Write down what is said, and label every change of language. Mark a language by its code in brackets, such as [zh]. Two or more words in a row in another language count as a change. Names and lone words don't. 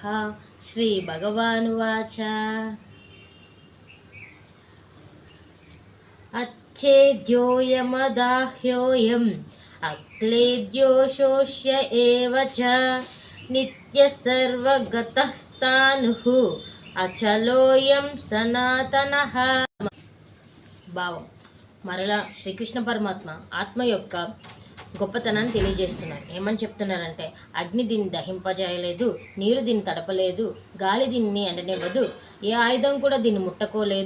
[sa] श्री भगवानुवाच अच्छेद्योऽयमदाह्योऽयम् अक्लेद्यो शोष्य एव च नित्यः सर्वगतस्थाणुः అచలోయం సనాతనః. [te] భావం మరలా శ్రీకృష్ణ పరమాత్మ ఆత్మ యొక్క గొప్పతనాన్ని తెలియజేస్తున్నారు. ఏమని చెప్తున్నారంటే, అగ్ని దీన్ని దహింపజేయలేదు, నీరు దీన్ని తడపలేదు, గాలి దీన్ని ఎండనివ్వదు, ఏ ఆయుధం కూడా దీన్ని ముట్టకోలేదు.